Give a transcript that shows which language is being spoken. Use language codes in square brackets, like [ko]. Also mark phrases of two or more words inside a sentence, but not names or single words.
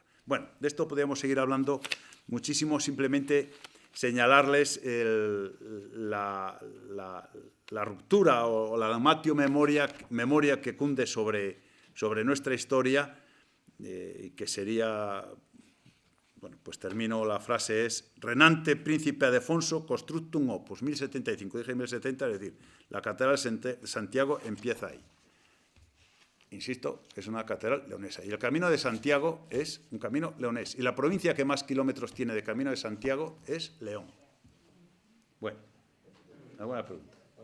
[es] Bueno, de esto podríamos seguir hablando muchísimo, simplemente señalarles la ruptura o la [la] damnatio memoria [es] que cunde sobre nuestra historia, y que sería, bueno, pues termino, la frase es [la] Renante príncipe Adefonso constructum opus, [es] 1075, dije 1070, es decir, la Catedral de Santiago empieza ahí. Insisto, es una catedral leonesa. Y el Camino de Santiago es un camino leonés. Y la provincia que más kilómetros tiene de Camino de Santiago es León. Bueno, ¿alguna pregunta?